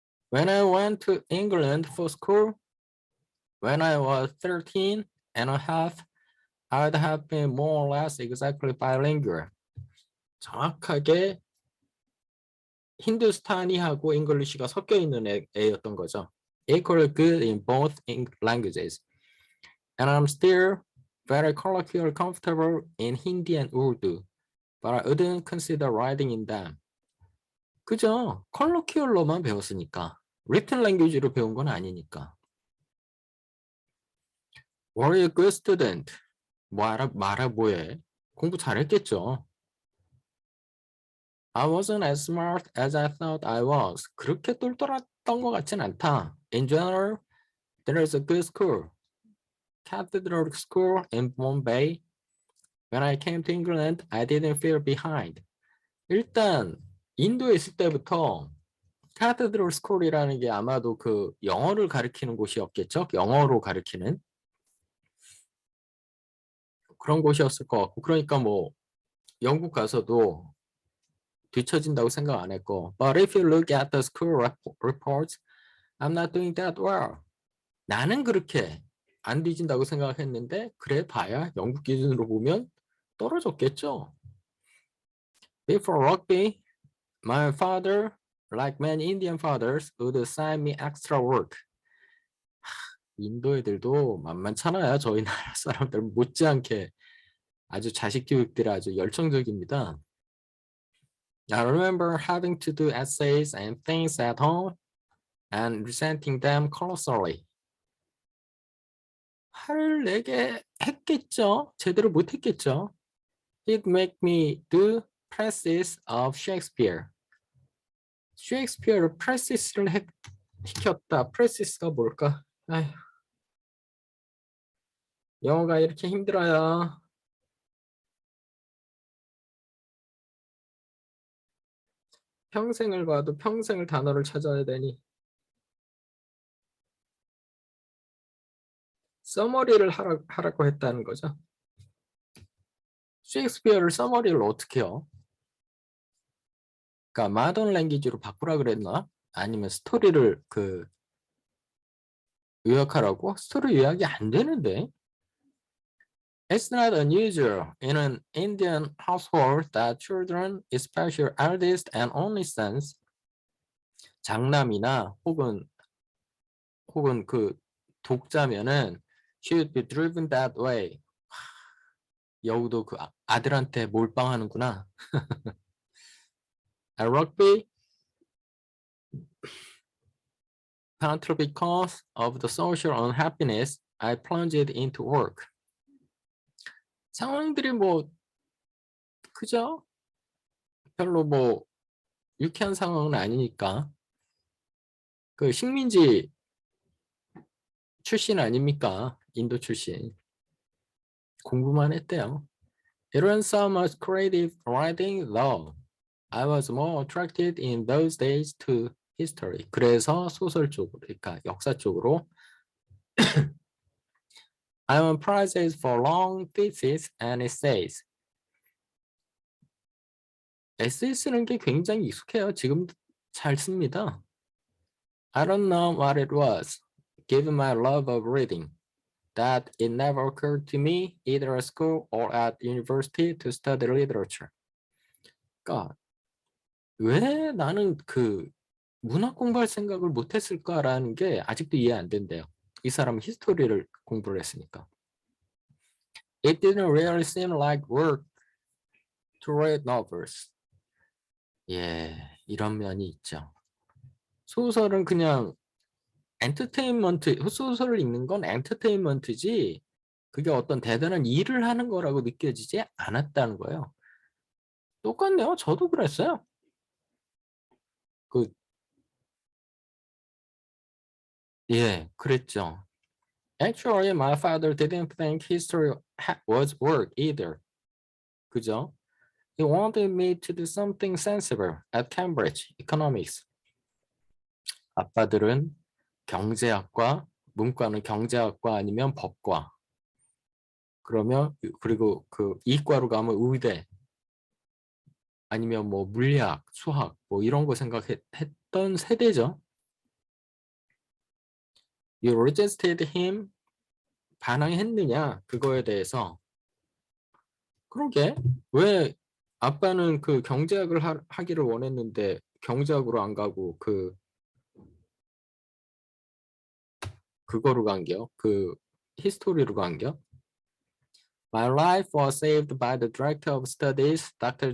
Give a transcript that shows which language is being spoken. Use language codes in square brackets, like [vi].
[en] When I went to England for school, when I was 13 and a half, I'd have been more or less exactly bilingual. [ko] 정확하게 힌두스타니하고 잉글리시가 섞여 있는 애였던 거죠. [en] Equally good in both languages. And I'm still very colloquial comfortable in Hindi and Urdu, but I wouldn't consider writing in them. [ko] 그죠? 컬로키얼로만 배웠으니까. 리튼 랭귀지로 배운 건 아니니까. [en] Were you a good student? [ko] 말아 뭐해? 공부 잘했겠죠. [en] I wasn't as smart as I thought I was. [ko] 그렇게 똘똘했던 것 같진 않다. [en] In general, there is a good school. Cathedral School in Bombay. When I came to England, I didn't feel behind. [ko] 일단 인도에 있을 때부터 카테드럴 스쿨이라는 게 아마도 영어를 가르치는 곳이었겠죠. 영어로 가르치는 그런 곳이었을 것 같고, 그러니까 영국 가서도 뒤처진다고 생각 안 했고, [en] but if you look at the school reports, I'm not doing that well. [ko] 나는 그렇게 안 뒤진다고 생각했는데 그래 봐야 영국 기준으로 보면 떨어졌겠죠. [en] Before rugby, my father, like many Indian fathers, would assign me extra work. [ko] 인도 애들도 만만찮아요. 저희 나라 사람들 못지않게 아주 자식 교육들이 아주 열정적입니다. [en] I remember having to do essays and things at home and resenting them colossally. [ko] 화를 내게 했겠죠. 제대로 못했겠죠. [en] It made me do presses of Shakespeare. [ko] 셰익스피어를 프레시스를 시켰다. 프레시스가 뭘까? 아휴, 영어가 이렇게 힘들어요. 평생을 봐도 평생을 단어를 찾아야 되니. 서머리를 하라고 했다는 거죠. 셰익스피어를 서머리를 어떻게 해요? 그러니까 마던 랭귀지로 바꾸라 그랬나? 아니면 스토리를 요약하라고? 스토리 요약이 안 되는데. [en] It's not unusual in an Indian household that children, especially eldest and only sons, [ko] 장남이나 혹은 그 독자면은 [en] should be driven that way. [ko] 여우도 그 아들한테 몰빵하는구나. [en] At rugby, partly because of the social unhappiness, I plunged into work. [ko] 상황들이 뭐 그죠? 별로 뭐 유쾌한 상황은 아니니까. 그 식민지 출신 아닙니까? 인도 출신. 공부만 했대요. [en] It wasn't so much creative writing though. I was more attracted in those days to history. [ko] 그래서 소설 쪽으로, 그러니까 역사 쪽으로 [en] I won prizes for long theses and essays. [ko] 에세이 쓰는 게 굉장히 익숙해요. 지금도 잘 씁니다. [en] I don't know what it was, given my love of reading, that it never occurred to me, either at school or at university, to study literature. [ko] 그러니까 왜 나는 그 문학 공부할 생각을 못했을까라는 게 아직도 이해 안 된대요. 이 사람은 히스토리를 공부를 했으니까. [en] It didn't really seem like work to read novels. [ko] 예, 이런 면이 있죠. 소설은 그냥 엔터테인먼트, 소설을 읽는 건 엔터테인먼트지 그게 어떤 대단한 일을 하는 거라고 느껴지지 않았다는 거예요. 똑같네요. 저도 그랬어요. 예, 그랬죠. [en] Actually, my father didn't think history was work either. [ko] 그죠? [en] He wanted me to do something sensible at Cambridge Economics. [ko] 아빠들은 경제학과, 문과는 경제학과 아니면 법과. 그리고 그 이과로 가면 의대 아니면 뭐 물리학, 수학 뭐 이런 거 생각했던 세대죠. [en] You resisted him? [ko] 반항했느냐? 그거에 대해서. 그러게 왜 아빠는 그 경제학을 하기를 원했는데 경제학으로 안 가고 그거로 간겨? 그 히스토리로 간겨? [en] My life was saved by the director of studies, Dr.